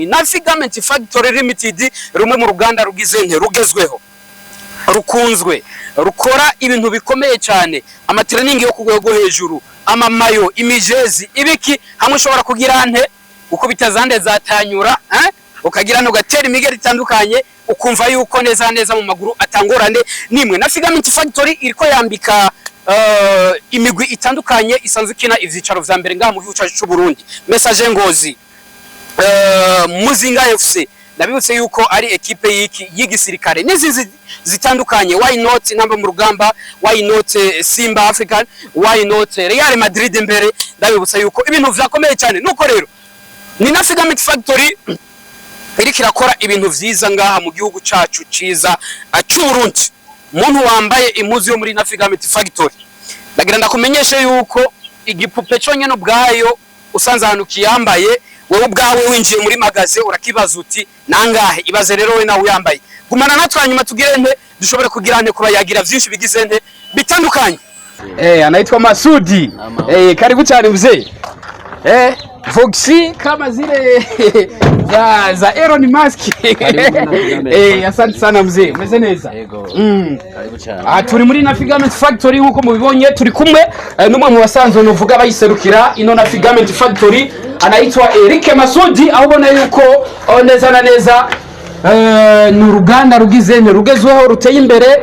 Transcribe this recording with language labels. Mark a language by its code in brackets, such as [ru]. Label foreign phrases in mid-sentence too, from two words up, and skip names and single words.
[rn] Nafi Garment Factory Limited rumwe mu ruganda rugize nte rugezweho, rukunzwe, rukora ibintu bikomeye cyane, amatraining yo kugwego hejuru, amamayo, imijezi, ibiki hamwe ushobora kugirante uko bitazande zatanyura, ukagira no gatera imigeri itandukanye ukumva yuko neza neza mu maguru atangorane nimwe. Nafi Garment Factory iriko yambika imigwi itandukanye isanzwe kina ivyicaro vya mbere ngaha mu gihugu cyacu cy'u Burundi. Message Ngozi, Muzinga FC, nabibutse yuko ari ekipe y'igisirikare n'izizi zitandukanye. [en] Why not [rn] namba mu rugamba, [en] why not Simba African, why not Real Madrid imbere. [rn] Ndabibutse yuko ibintu vyakomeye cyane. Nuko rero ni Nafi Garment Factory iriko irakora ibintu vyiza ngaha mu gihugu cyacu ciza cy'u Burundi. Muntu wambaye impuzu yo muri Nafi Garment Factory, ndagira ndakumenyeshe yuko igipupe cyo nyene ubwayo usanze ahantu kiyambaye, wowe ubwawe winjiye muri magaze urakibaza uti nangahe. Ibaze rero we nawe uyambaye. Gumana natwe hanyuma tugire nte dushobore kugira nte kuba yagira vyinshi bigize nte bitandukanye. [sw] Anaitwa Masudi. Karibu cyane mzee. Voxi kama zile za Elon Musk. Asante sana mzee. [rn] Umeze neza? Karibu cyane. Turi muri Nafi Garment Factory nkuko mubibonye, turi kumwe n'umwe mu basanzwe nuvuga bayiserukira ino Nafi Garment Factory, anaitwa Eric Masudi. Aho ubona yuko neza na neza ni uruganda rugize nte rugezweho ruteye imbere.